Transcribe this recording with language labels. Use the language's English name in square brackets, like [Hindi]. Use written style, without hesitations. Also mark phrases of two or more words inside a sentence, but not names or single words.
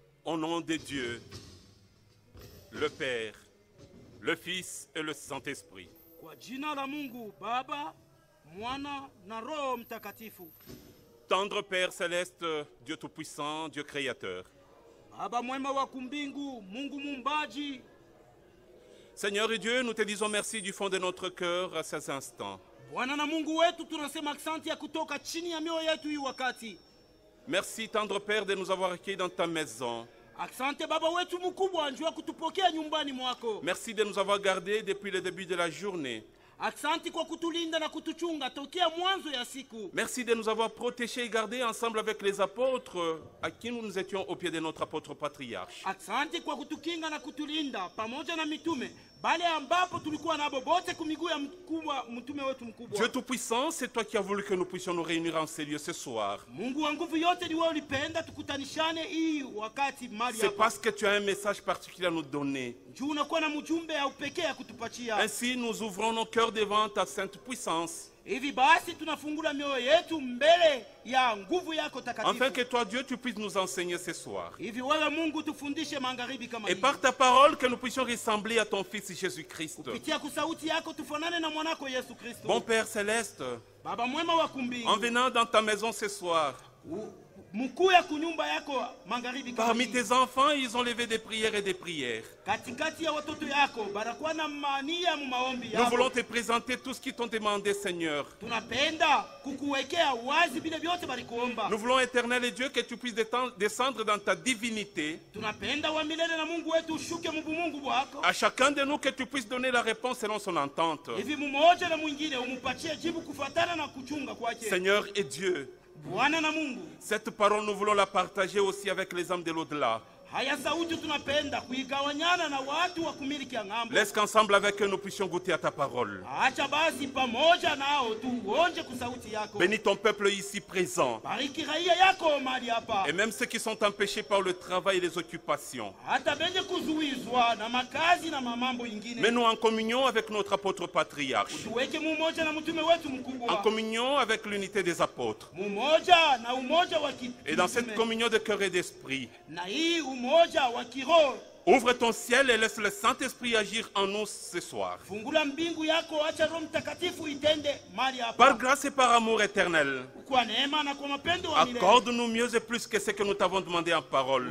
[French] Au nom de Dieu, le Père, le Fils et le Saint-Esprit. [Swahili] Kwa jina la Mungu Baba, Mwana na Roho Mtakatifu. [French] Tendre Père céleste, Dieu tout-puissant, Dieu créateur. [Swahili] Baba mwema wa kumbingu, Mungu mumbaji. [French] Seigneur et Dieu, nous te disons merci du fond de notre cœur à ces instants. [Swahili] Bwana na Mungu wetu, tunasema asante ya kutoka chini ya mioyo yetu hii wakati. [French] Merci, tendre Père, de nous avoir accueillis dans ta maison. [Swahili] Asante Baba wetu mkubwa, njoo kutupokea nyumbani mwako. [French] Merci de nous avoir gardés depuis le début de la journée. [Swahili] Asante kwa kutulinda na kutuchunga tokea mwanzo ya siku. [French] Merci de nous avoir protégés et gardés ensemble avec les apôtres à qui nous étions au pied de notre apôtre patriarche. [Swahili] Asante kwa kutukinga na kutulinda pamoja na mitume bale ambapo tulikuwa nabo bote kumiguu ya mkubwa mtume wetu mkubwa. [French] Dieu tout-puissant, c'est toi qui as voulu que nous puissions nous réunir en ces lieux ce soir. [Swahili] Mungu wa nguvu yote ni wewe ulipenda tukutanishane hii wakati mali hapa. [French] C'est parce que tu as un message particulier à nous donner. [Swahili] Juu unakuwa na mjumbe ya upekee ya kutupatia. [French] Ainsi, nous ouvrons nos cœurs devant ta sainte puissance. [Swahili] Hivi basi tunafungula mioyo yetu mbele ya nguvu yako takatifu. [French] Afin que toi, Dieu, tu puisses nous enseigner ce soir. [Swahili] Hivi wewe Mungu tufundishe magharibi kama [French] Et [Swahili] hii. [French] par ta parole, que nous puissions ressembler à ton Fils Jésus-Christ. [Swahili] Kupitia kusauti yako tufanane na mwanako Yesu Kristo. [French] Bon Père céleste, [Swahili] Baba mwema wa kumbingu. [French] en venant dans ta maison ce soir, [Swahili] Mkuu ya kunyumba yako magharibi kama [French] parmi [Swahili] hii. [French] tes enfants, ils ont levé des prières et des prières. [Swahili] Katikati ya watoto yako barakuwa na mania mu maombi [French] Nous [Swahili] yako. [French] voulons te présenter tout ce qu'ils t'ont demandé, Seigneur. [Swahili] Tunapenda kukuwekea wazi vile vyote balikuomba. [French] Nous voulons, éternel et Dieu, que tu puisses descendre dans ta divinité. [Swahili] Tunapenda wa milele na Mungu wetu ushuke mubumungu bwako. [French] À chacun de nous, que tu puisses donner la réponse selon son entente. [Swahili] Hivi mmoja na mwingine umupatie jibu kufuatana na kuchunga kwake. [French] Seigneur et Dieu, [Swahili] Bwana na Mungu. [French] cette parole, nous voulons la partager aussi avec les âmes de l'au-delà. [Swahili] Haya sauti tunapenda kuigawanyana na watu wa kumiliki ya ng'ambo. [French] Laisse qu'ensemble avec eux, nous puissions goûter à ta parole. [Swahili] Acha basi pamoja nao tuonje kusauti yako. [French] Bénis ton peuple ici présent. [Swahili] Bariki raia yako mahali hapa. [French] Et même ceux qui sont empêchés par le travail et les occupations. [Swahili] Hata benye kuzuizwa na makazi na mamambo ingine. [French] Mets-nous en communion avec notre apôtre patriarche. [Swahili] Tuweke mumoja na mtume wetu [French] En [Swahili] mkubwa. [French] communion avec l'unité des apôtres. [Swahili] Mumoja na umoja wa [French] Et dans cette communion de cœur et d'esprit, [Swahili] na hii umoja wa kiroho. [French] ouvre ton ciel et laisse le Saint-Esprit agir en nous ce soir. [Swahili] Fungula mbingu yako, acha Roho Mtakatifu itende mahali hapa. [French] Par grâce et par amour éternel, [Swahili] Kwa neema na kwa mapendo wa milele. [French] accorde-nous mieux et plus que ce que nous t'avons demandé en parole.